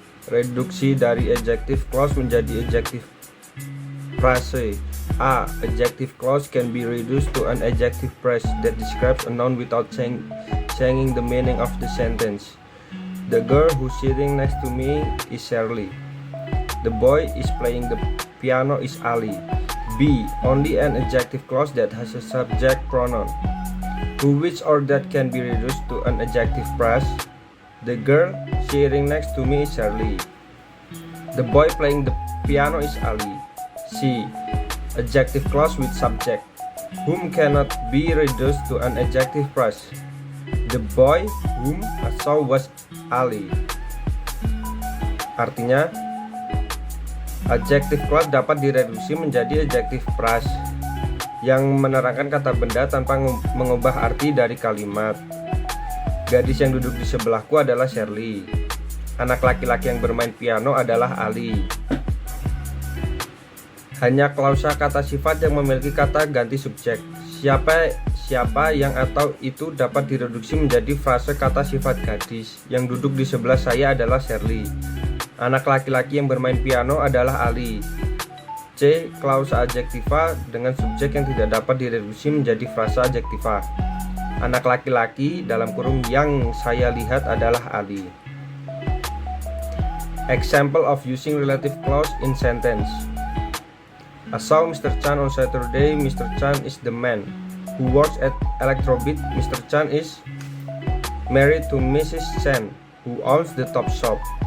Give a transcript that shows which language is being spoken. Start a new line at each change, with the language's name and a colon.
Indonesian: Reduksi dari adjective clause menjadi adjective phrase. A.
English: Adjective clause can be reduced to an adjective phrase that describes a noun without changing the meaning of the sentence. The girl who's sitting next to me is Shirley. The boy is playing the piano is Ali. B. Only an adjective clause that has a subject pronoun. Who, which, or that can be reduced to an adjective phrase. The girl sitting next to me is Shirley. The boy playing the piano is Ali. C. Adjective clause with subject. Whom cannot be reduced to an adjective phrase. The boy whom I saw was Ali.
Indonesian: Artinya, adjective clause dapat direduksi menjadi adjective phrase yang menerangkan kata benda tanpa mengubah arti dari kalimat. Gadis yang duduk di sebelahku adalah Shirley. Anak laki-laki yang bermain piano adalah Ali. Hanya klausa kata sifat yang memiliki kata ganti subjek. Siapa yang atau itu dapat direduksi menjadi frase kata sifat gadis. Yang duduk di sebelah saya adalah Shirley. Anak laki-laki yang bermain piano adalah Ali. C. Klausa adjektiva dengan subjek yang tidak dapat direduksi menjadi frasa adjektiva. Anak laki-laki dalam kurung yang saya lihat adalah Ali.
English: Example of using relative clause in sentence. I saw Mr. Chan on Saturday. Mr. Chan is the man who works at Electrobit. Mr. Chan is married to Mrs. Chan, who owns the Top Shop.